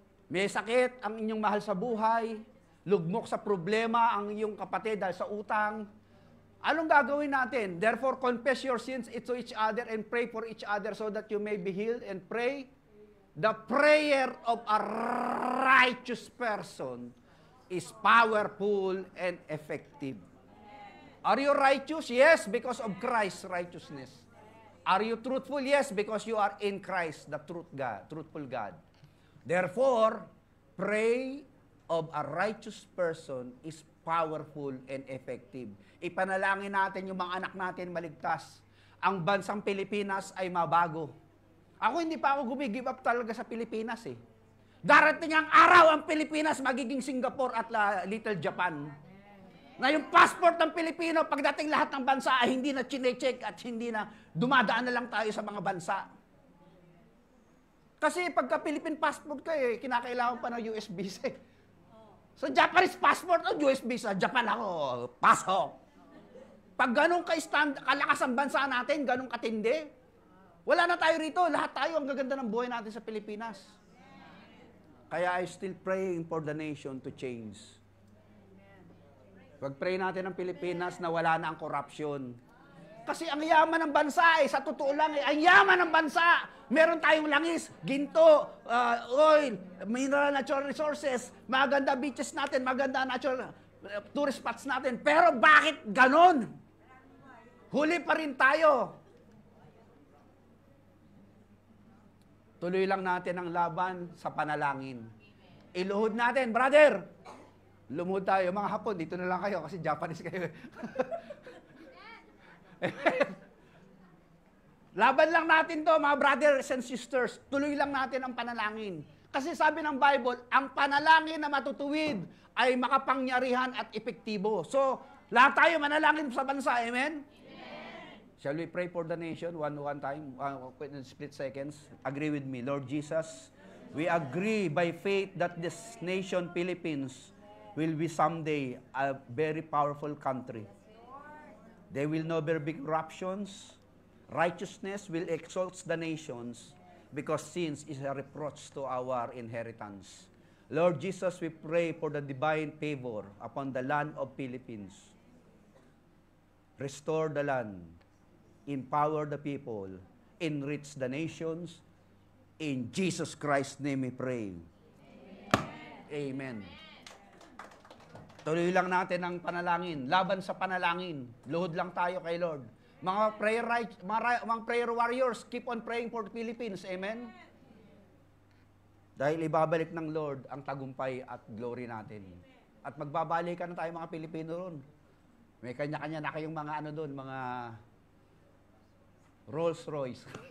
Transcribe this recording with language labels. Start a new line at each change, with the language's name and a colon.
Filipino: May sakit ang inyong mahal sa buhay. Lugmok sa problema ang iyong kapatid dahil sa utang. Anong gagawin natin?
English: Therefore, confess your sins to each other and pray for each other so that you may be healed, and pray the prayer of a righteous person is powerful and effective. Are you righteous? Yes, because of Christ's righteousness. Are you truthful? Yes, because you are in Christ, the truthful God. Therefore, pray of a righteous person is powerful and effective.
Filipino: Ipanalangin natin yung mga anak natin maligtas. Ang bansang Pilipinas ay mabago. Ako hindi pa ako give up talaga sa Pilipinas eh. Darating ang araw ang Pilipinas magiging Singapore at Little Japan. Na yung passport ng Pilipino, pagdating lahat ng bansa ay hindi na chine-check at hindi na dumadaan na lang tayo sa mga bansa. Kasi pagka Philippine passport ka eh, kinakailangan pa ng US visa. Sa Japanese passport o US visa, Japan ako, pasok. Pag ganun kalakas ang bansa natin, ganun katindi, wala na tayo rito, lahat tayo ang gaganda ng buhay natin sa Pilipinas.
English: Kaya I still praying for the nation to change.
Filipino: Pag-pray natin ng Pilipinas na wala na ang corruption. Kasi ang yaman ng bansa sa totoo lang ang yaman ng bansa. Meron tayong langis, ginto, oil, mineral natural resources, maganda beaches natin, maganda natural tourist spots natin. Pero bakit ganon? Huli pa rin tayo. Tuloy lang natin ang laban sa panalangin. Iluhod natin, brother. Lumuhod tayo. Mga Hapon, dito na lang kayo kasi Japanese kayo. Laban lang natin to,
English: mga brothers and sisters.
Filipino: Tuloy lang natin ang panalangin. Kasi sabi ng Bible, ang panalangin na matutuwid ay makapangyarihan at epektibo. So, lahat tayo manalangin sa bansa. Amen?
English: Shall we pray for the nation one time, in split seconds? Agree with me. Lord Jesus, we agree by faith that this nation, Philippines, will be someday a very powerful country. There will never be corruptions. Righteousness will exalt the nations because sins is a reproach to our inheritance. Lord Jesus, we pray for the divine favor upon the land of Philippines. Restore the land. Empower the people. Enrich the nations. In Jesus Christ's name we pray. Amen.
Filipino: Tuloy lang natin ang panalangin. Laban sa panalangin. Luhod lang tayo kay Lord.
English: Mga prayer warriors, keep on praying for the Philippines. Amen?
Filipino: Dahil ibabalik ng Lord ang tagumpay at glory natin. At magbabalikan na tayo mga Pilipino ron. May kanya-kanya na kayong mga doon, mga Rolls Royce.